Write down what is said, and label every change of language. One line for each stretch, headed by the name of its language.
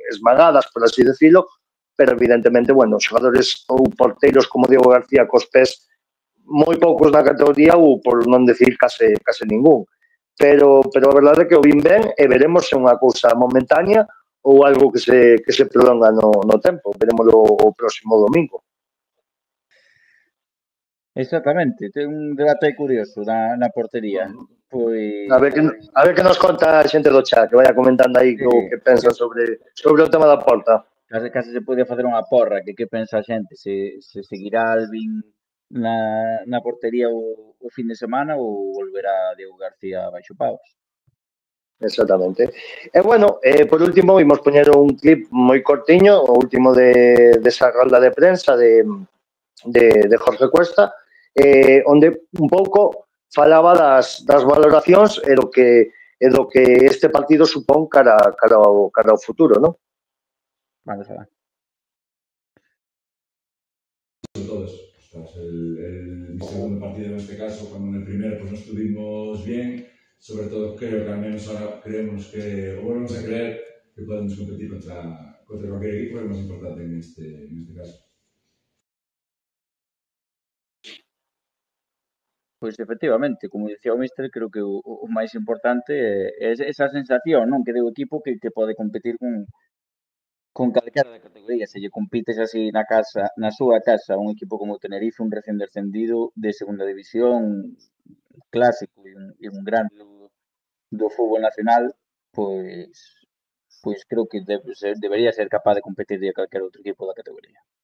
Galician: Esmagadas, por así decirlo, pero evidentemente, bueno, xogadores ou porteiros como Diego García cos pés moi poucos na categoría ou por non decir case ningún. Pero a verdade é que o vin ben e veremos se é unha cousa momentánea ou algo que se prolonga no tempo. Veremoslo o próximo domingo. Exactamente, ten un debate curioso na portería. Pois, A ver que nos conta a xente do chat, que vaya comentando aí o que pensa que sobre o tema da porta. case se podía facer unha porra, que pensa a xente, se seguirá Alvin na portería o fin de semana ou volverá Diego García baixo pavos. Exactamente. E bueno, por último, vimos poñer un clip moi cortiño, o último desa rolda de prensa de Jorge Cuesta, onde un pouco falaba das valoracións e do que este partido supón cara ao futuro, non? Vamos a ver. Todos.
Spanish: Ostras, mi segundo partido en este caso, cuando en el primero pues no estuvimos bien, sobre todo creo que al menos ahora creemos que, o volvemos a creer que podemos competir contra cualquier equipo, que es más importante en este caso.
Galician: Pois efectivamente, como dicía o míster, creo que o máis importante é esa sensación, non, que deu o equipo que pode competir con calquera da categoría. Se lle compites así na súa casa, un equipo como o Tenerife, un recén descendido de segunda división, clásico e un grande do fútbol nacional, pois creo que debería ser capaz de competir de calquera outro equipo da categoría.